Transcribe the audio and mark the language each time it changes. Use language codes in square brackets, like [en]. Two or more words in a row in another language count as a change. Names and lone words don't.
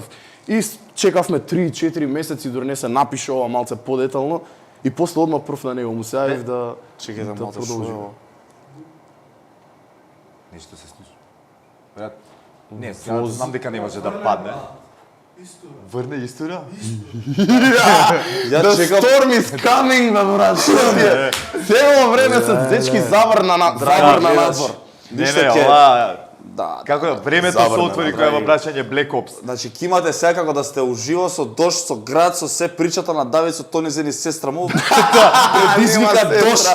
[mk] И чекавме 3-4 месеци дори не се напише ова малце подетално и после одма прв на него му се јавив да Чекај да малце продолжиме. Нешто се случи. Брат, не, сега знам дека не може да падне. Врне историја? Ја [en] The [mk] чекам. [en] storm is coming, [mk] бе, брат. Цело време се дечки заврна надвор. Не, ова Да. Како времето се Забрана, отвори кога е во прашање Black Ops. Значи, ќе имате секако да сте уживо со дожд, со град, со се причата на Давид, со Тони Зени, сестра му. Предизвика дошт.